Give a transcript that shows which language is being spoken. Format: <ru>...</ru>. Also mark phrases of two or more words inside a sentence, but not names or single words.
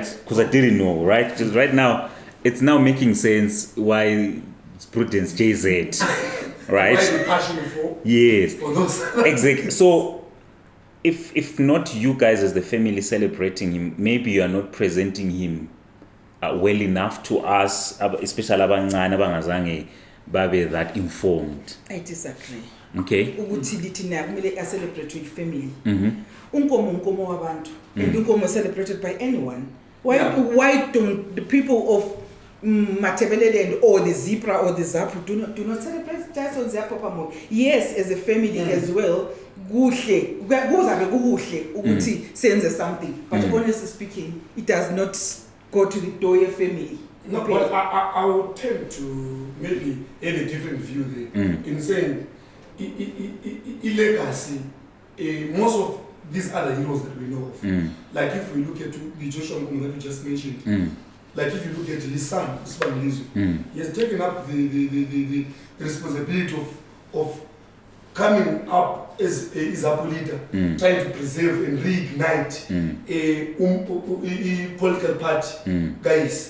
<en>Because I didn't know, right? Just right now, it's now making sense why it's Prudence JZ, right? Why is he passionate for? Yes. For those. Exactly. So if not you guys as the family celebrating him, maybe you are not presenting him well enough to us, especially</en> <nd>abancane abangazange babe</nd> <en>that informed. I disagree. Okay.</en> <nd>Ukuthi thina kumele</nd> <en>celebrate with family.</en> <nd>Unkomo wabantu</nd> <en>and unkomo celebrated by anyone. Why don't the people of Matebeleland or the Zebra or the Zapu do not celebrate Ziyaphapha Moyo? Yes, as a family as well.</en> <nd>kuhle kuzabe kuhle ukuthi senze</nd> <en>something, but honestly speaking it does not go to the door of family. No, but I would tend to maybe have a different view there in saying legacy, most of these other heroes that we know of, like if we look at the Joshua Nkomo that we just mentioned, like if you look at his son, he has taken up the responsibility of coming up as a leader, trying to preserve and reignite a political party, guys.</en>